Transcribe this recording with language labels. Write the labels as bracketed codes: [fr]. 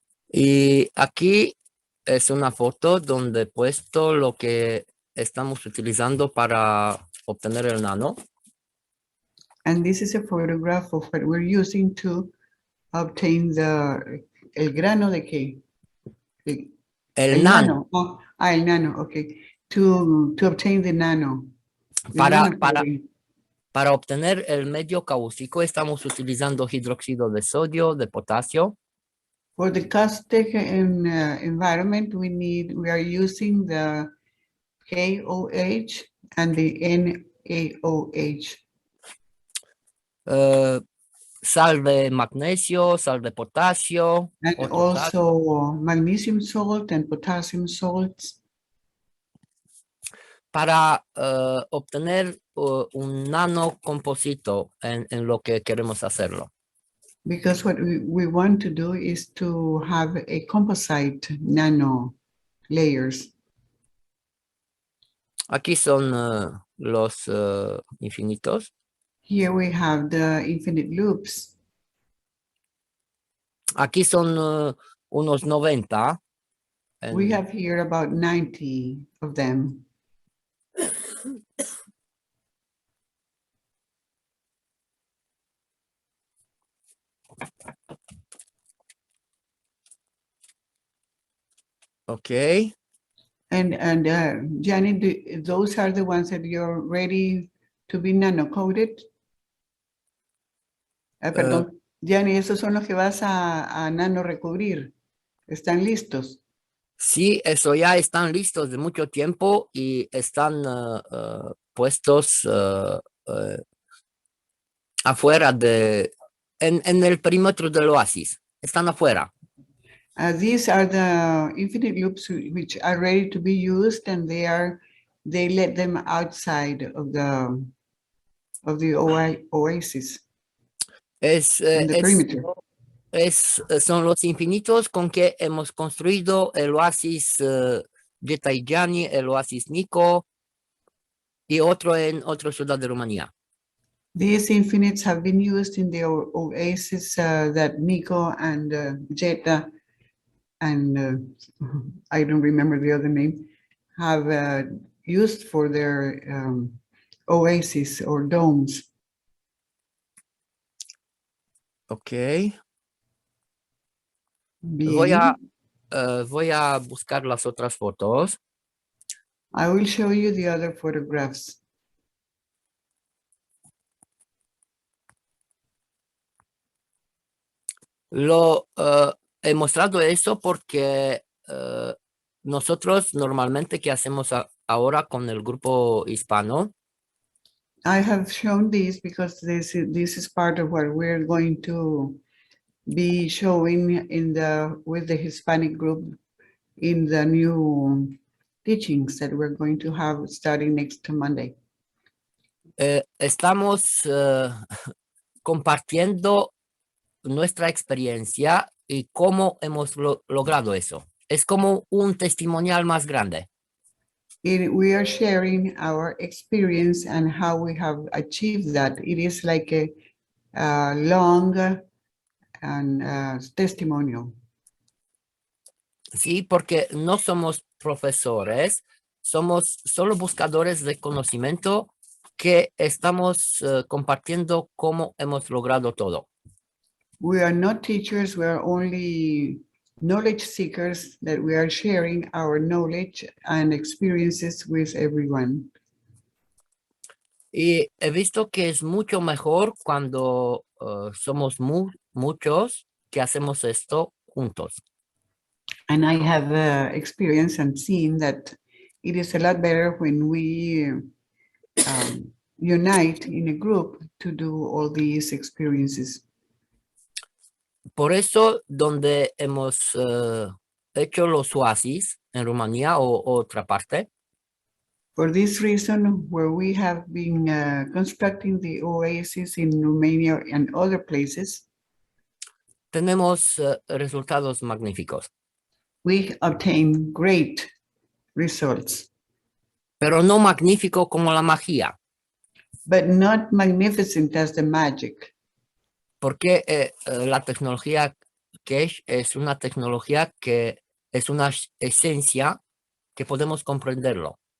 [es] Y aquí es una foto donde he puesto lo que estamos utilizando para obtener el nano. [en] And this is a photograph of what we're using to obtain [es] el grano de qué? El nano. [en] Oh, [es] el nano, [en] okay. To obtain the nano. [es] Para Para obtener el medio cáustico estamos utilizando hidróxido de sodio, de potasio. [en] For the caustic environment, we are using the KOH and the NaOH. [es] Sal de magnesio, sal de potasio. [en] And [es] otro sal. [en] also magnesium salt and potassium salts. [es] Para obtener un nanocomposito en lo que queremos hacerlo. [en] Because what we want to do is to have a composite nano layers. [es] Aquí son los infinitos. [en] Here we have the infinite loops. [es] Aquí son unos 90. [en] We have here about 90 of them. Okay. And Gianni, those are the ones that you're ready to be nano-coated? [es] Perdón, Gianni, esos son los que vas a nano recubrir. ¿Están listos? Sí, eso ya están listos de mucho tiempo y están puestos afuera en el perímetro del oasis. Están afuera. [en] These are the infinite loops which are ready to be used, and they let them outside of the oasis. In the perimeter. [es] Son los infinitos con que hemos construido el oasis de Gianni, el oasis Nico y otro en otra ciudad de Rumanía. [en] These infinites have been used in the oasis that Nico and Jetta and I don't remember the other name, have used for their oasis or domes. Ok. [es] Bien. Voy a buscar las otras fotos. [en] I will show you the other photographs. [es] He mostrado eso porque nosotros normalmente que hacemos ahora con el grupo hispano. [en] I have shown these because this is part of what we're going to be showing with the Hispanic group in the new teachings that we're going to have starting next Monday. [es] Estamos compartiendo nuestra experiencia y cómo hemos logrado eso. Es como un testimonial más grande. [en] We are sharing our experience and how we have achieved that. It is like a long and testimonial. [es] Sí, porque no somos profesores, somos solo buscadores de conocimiento que estamos compartiendo cómo hemos logrado todo. [en] We are not teachers, we are only knowledge seekers that we are sharing our knowledge and experiences with everyone. [es] Y he visto que es mucho mejor cuando somos muchos que hacemos esto juntos. [en] And I have experienced and seen that it is a lot better when we unite in a group to do all these experiences. [es] Por eso, donde hemos hecho los oasis en Rumanía o otra parte, [en] For this reason, where we have been constructing the oasis in Romania and other places, [es] tenemos resultados magníficos. [en] we obtain great results. [es] Pero no magnífico como la magia. [en] But not magnificent as the magic. [es] Porque la tecnología cache es una tecnología que es una esencia que podemos comprenderlo.